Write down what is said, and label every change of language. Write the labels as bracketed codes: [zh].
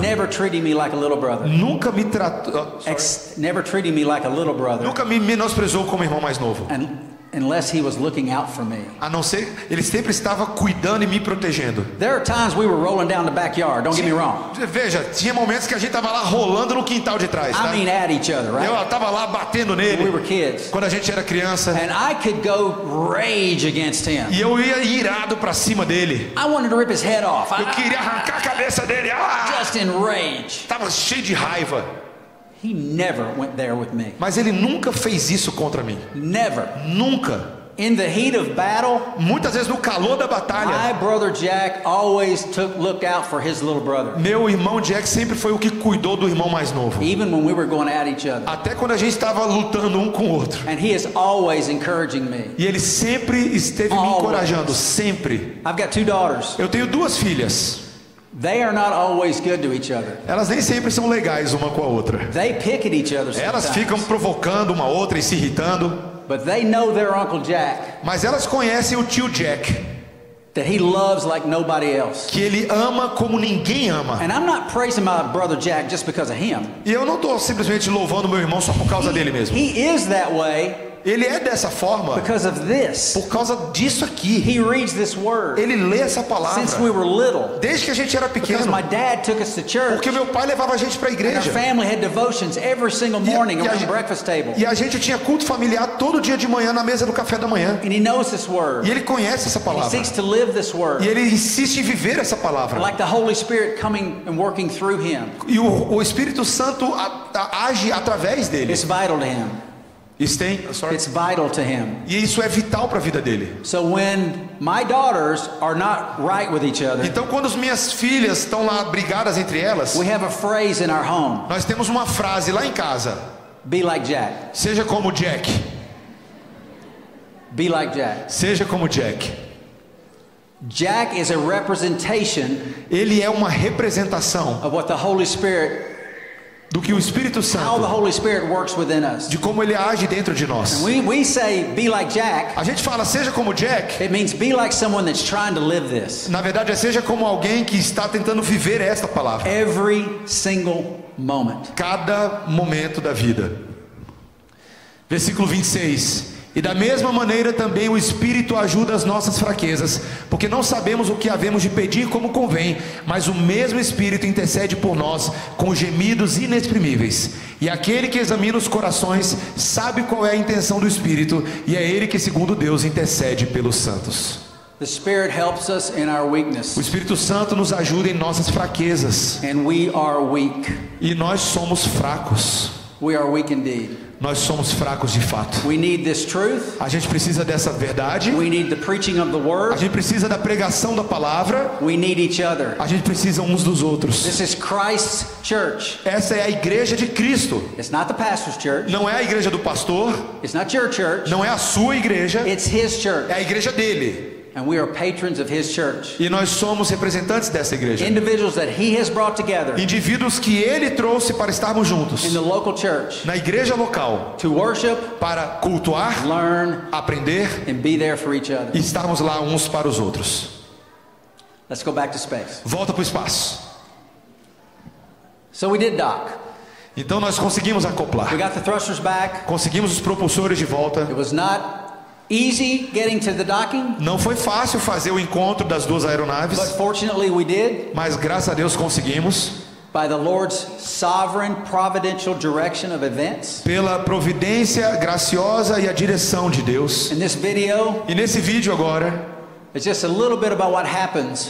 [en] Never treating me like a little brother. [pt] Nunca me tratou, [en] Never treating me like a little brother. [pt] nunca me menosprezou como irmão mais novo. [en] Unless he was looking out for me. [pt] A não ser, ele sempre estava cuidando e me protegendo. [en] There are times we were rolling down the backyard, don't get me wrong. [pt] Veja, tinha momentos que a gente estava lá rolando no quintal de trás, tá? [en] I mean at each other, right? [pt] Eu estava lá batendo [en] When we [pt] nele [en] were kids. [pt] quando a gente era criança. [en] And I could go rage against him. [pt] E eu ia irado para cima dele. [en] I wanted to rip his head off. [pt] Eu queria arrancar a cabeça dele. [en] Just in rage. [pt] Tava cheio de raiva. [en] He never went there with me. [pt] Mas ele nunca fez isso contra mim. [en] Never. [pt] Nunca. [en] In the heat of battle, [pt] Muitas vezes no calor da batalha, [en] my brother Jack always look out for his little brother. [pt] meu irmão Jack sempre foi o que cuidou do irmão mais novo. [en] Even when we were going at each other. [pt] Até quando a gente estava lutando um com o outro. [en] And he is always encouraging me. [pt] E ele sempre esteve me encorajando, sempre. [en] I've got 2 daughters. [pt] Eu tenho 2 filhas. [en] They are not always good to each other. [pt] Elas nem sempre são legais uma com a outra. [en] They pick at each other sometimes. [pt] Elas ficam provocando uma outra e se irritando. [en] But they know their Uncle Jack. [pt] Mas elas conhecem o tio Jack. [en] That he loves like nobody else. [pt] Que ele ama como ninguém ama. [en] And I'm not praising my brother Jack just because of him. [pt] E eu não estou simplesmente louvando meu irmão só por causa dele mesmo. [en] He is that way. [pt] Ele é dessa forma [en] because of this. [pt] Por causa disso aqui. [en] He reads this word. [pt] Ele lê essa palavra. [en] Since we were little. [pt] Desde que a gente era pequeno. [en] Because my dad took us to church. [pt] Porque meu pai levava a gente para a igreja. [en] And our family had devotions every single morning around the breakfast table. [pt] E a gente tinha culto familiar todo dia de manhã na mesa do café da manhã. [en] And he knows this word. [pt] E ele conhece essa palavra. [en] He seeks to live this word. [pt] E ele insiste em viver essa palavra. [en] Like the Holy Spirit coming and working through him. [pt] E o Espírito Santo age através dele. [en] It's vital to him. It's vital to him. [pt] E isso é vital para a vida dele. [en] So when my daughters are not right with each other, [pt] então quando as minhas filhas estão lá brigadas entre elas, [en] we have a phrase in our home. [pt] Nós temos uma frase lá em casa. [en] Be like Jack. [pt] Seja como Jack. [en] Be like Jack. [pt] Seja como Jack. [en] Jack is a representation. [pt] Ele é uma representação [en] of what the Holy Spirit, [pt] do que o Espírito Santo, [en] how the Holy Spirit works within us. [pt] De como ele age dentro de nós. [en] And we say be like Jack. [pt] A gente fala seja como Jack. [en] It means be like someone that's trying to live this. [pt] Na verdade é seja como alguém que está tentando viver esta palavra. [en] Every single moment. [pt] Cada momento da vida. Versículo 26. E da mesma maneira também o Espírito ajuda as nossas fraquezas, porque não sabemos o que havemos de pedir como convém, mas o mesmo Espírito intercede por nós com gemidos inexprimíveis. E aquele que examina os corações sabe qual é a intenção do Espírito, e é ele que, segundo Deus, intercede pelos santos. [en] The Spirit helps us in our weakness. [pt] O Espírito Santo nos ajuda em nossas fraquezas. [en] And we are weak. [pt] E nós somos fracos. [en] We are weak indeed. [pt] Nós somos fracos de fato. [en] We need this truth. [pt] A gente precisa dessa verdade. [en] We need the preaching of the word. [pt] A gente precisa da pregação da palavra. [en] We need each other. [pt] A gente precisa uns dos outros. [en] This is Christ's church. [pt] Essa é a igreja de Cristo. [en] It's not the pastor's church. [pt] Não é a igreja do pastor. [en] It's not your church. [pt] Não é a sua igreja. [en] It's his church. [pt] É a igreja dele. [en] And we are patrons of his church. [pt] E nós somos representantes dessa igreja. [en] Individuals that he has brought together. [pt] Indivíduos que ele trouxe para estarmos juntos. [en] In the local church. [pt] Na igreja local. [en] To worship. [pt] Para cultuar. [en] Learn. [pt] Aprender. [en] And be there for each other. [pt] E estarmos lá uns para os outros. [en] Let's go back to space. [pt] Volta para o espaço. [en] So we did dock. [pt] Então nós conseguimos acoplar. [en] We got the thrusters back. [pt] Conseguimos os propulsores de volta. [en] It was not easy getting to the docking. [pt] Não foi fácil fazer o encontro das duas aeronaves. [en] But fortunately we did. [pt] Mas graças a Deus conseguimos. [en] By the Lord's sovereign providential direction of events. [pt] Pela providência graciosa e a direção de Deus. [en] In this video, [pt] e nesse vídeo agora, [en] It's just a little bit about what happens